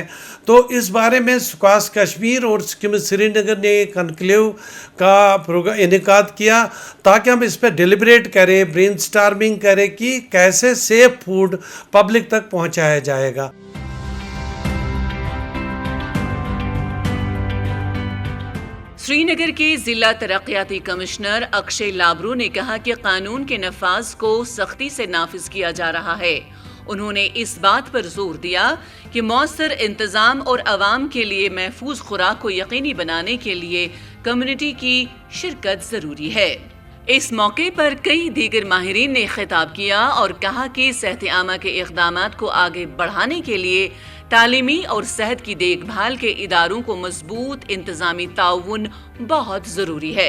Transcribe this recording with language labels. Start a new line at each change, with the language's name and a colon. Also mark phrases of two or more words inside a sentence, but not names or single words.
Urdu: تو اس بارے میں سکاس کشمیر اور سکمز سری نگر نے ایک کنکلیو کا انعقاد کیا تاکہ ہم اس پہ ڈیلیبریٹ کریں،
English: brain storming
Urdu: کریں کہ کیسے
English: safe food public
Urdu: تک پہنچایا جائے گا۔ سری نگر کے ضلع ترقیاتی کمشنر اکشے لابرو نے کہا کہ قانون کے نفاذ کو سختی سے نافذ کیا جا رہا ہے۔ انہوں نے اس بات پر زور دیا کہ مؤثر انتظام اور عوام کے لیے محفوظ خوراک کو یقینی بنانے کے لیے کمیونٹی کی شرکت ضروری ہے۔ اس موقع پر کئی دیگر ماہرین نے خطاب کیا اور کہا کہ صحت عامہ کے اقدامات کو آگے بڑھانے کے لیے تعلیمی اور صحت کی دیکھ بھال کے اداروں کو مضبوط انتظامی تعاون بہت ضروری ہے۔